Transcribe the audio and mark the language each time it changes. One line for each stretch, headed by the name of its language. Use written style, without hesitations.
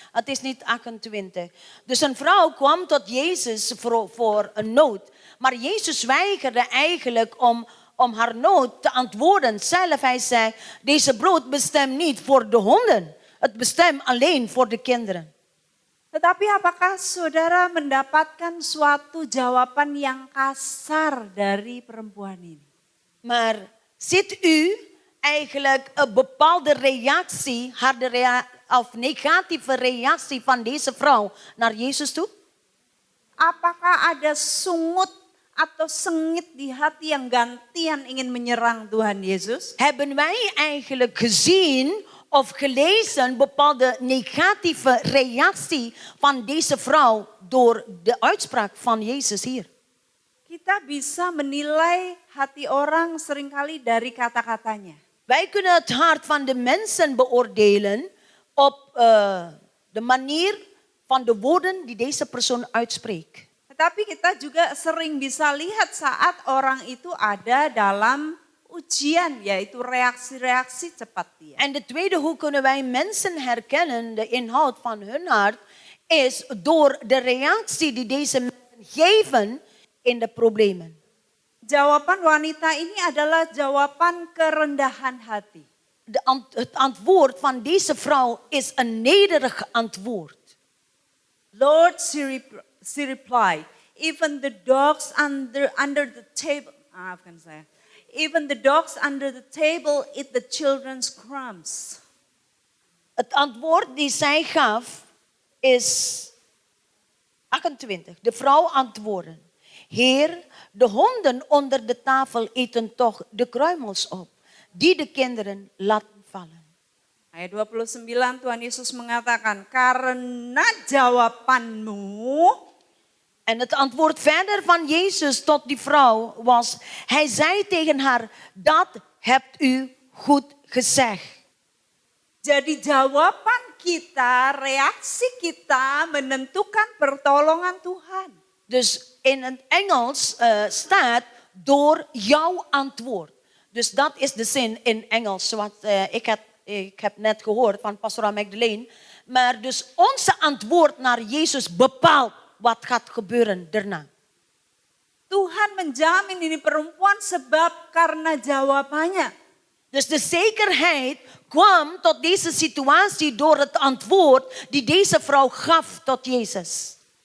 Dutch: Het is niet 28. Dus een vrouw kwam tot Jezus voor een nood. Maar Jezus weigerde eigenlijk om haar nood te antwoorden. Zelf hij zei, deze brood bestemt niet voor de honden. Het bestemt alleen voor de kinderen.
Indonesian: Tetapi apakah saudara mendapatkan suatu jawaban yang kasar dari perempuan ini?
Dutch: Maar ziet u eigenlijk een bepaalde reactie, of negatieve reactie van deze vrouw naar Jezus toe?
Indonesian: Apakah ada sungut atau sengit di hati yang gantian ingin menyerang Tuhan Yesus?
Dutch: Hebben wij eigenlijk gezien of gelezen bepaalde negatieve reactie van deze vrouw door de uitspraak van Jezus hier?
Indonesian: Kita bisa menilai hati orang seringkali dari kata-katanya.
Dutch: Wij kunnen het hart van de mensen beoordelen op de manier van de woorden die deze persoon uitspreekt.
Indonesian: Tetapi kita juga sering bisa lihat saat orang itu ada dalam ujian, yaitu reaksi-reaksi cepat dia.
Dutch: En de tweede, hoe kunnen wij mensen herkennen, de inhoud van hun hart, is door de reactie die deze mensen geven in de problemen.
Indonesian: Jawaban wanita ini adalah jawaban kerendahan hati.
Dutch: Het antwoord van deze vrouw is een nederig antwoord.
English: Lord, she replied, even the dogs under the table, even the dogs under the table eat the children's crumbs.
Dutch: Het antwoord die zij gaf is 28. De vrouw antwoordde, Heer, de honden onder de tafel eten toch de kruimels op, die de kinderen laten vallen.
Indonesian: Ayat 29 Tuhan Yesus mengatakan, karena jawabanmu.
Dutch: En het antwoord verder van Jezus tot die vrouw was, hij zei tegen haar, dat hebt u goed gezegd.
Indonesian: Jadi jawaban kita, reaksi kita menentukan pertolongan Tuhan.
Dutch: Dus in het Engels staat door jouw antwoord. Dus dat is de zin in Engels, wat ik heb net gehoord van Pastor Magdalene. Maar dus onze antwoord naar Jezus bepaalt wat gaat gebeuren daarna.
Indonesian: Tuhan menjamin ini perempuan sebab karena jawabannya.
Dutch: Dus de zekerheid kwam tot deze situatie door het antwoord die deze vrouw gaf tot Jezus.